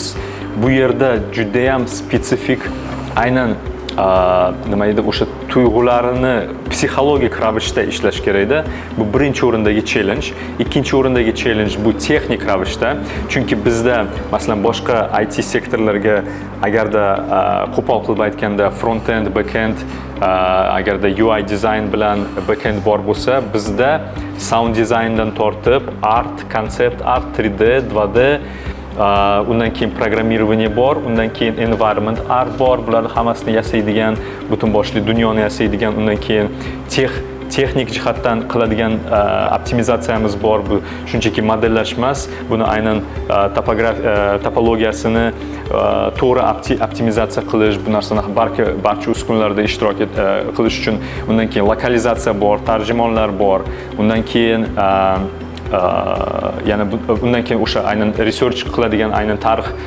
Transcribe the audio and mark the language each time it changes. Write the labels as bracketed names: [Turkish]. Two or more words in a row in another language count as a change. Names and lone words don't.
[Uzbek] Bu yerda juda ham spetsifik aynan nima edi, o'sha tuyg'ularini psixologik ravishda ishlash kerakda. Bu birinchi o'rindagi challenge. Ikkinchi o'rindagi challenge bu texnik ravishda. Chunki bizda masalan boshqa IT sektorlarga agarda qo'pol qilib aytganda [English] front-end, back-end, [Uzbek] agarda UI dizayn bilan back-end bor bo'lsa, bizda sound dizayndan tortib art, [English] concept art, [Uzbek] 3D, 2D, undan keyin programmirovание bor, undan keyin [English] environment art [Uzbek] bor, bularni hammasini yasaydigan, butun boshli dunyoni yasaydigan, undan keyin texnik jihatdan qiladigan optimizatsiyamiz bor. Bu shunchaki modellash emas, buni aynan topologiyasini to'g'ri optimizatsiya qilish, bu narsani barcha uskunalarda ishtirok qilish uchun undan keyin lokalizatsiya bor, tarjimonlar bor, undan keyin yana undan keyin o'sha aynan research qiladigan aynan tarix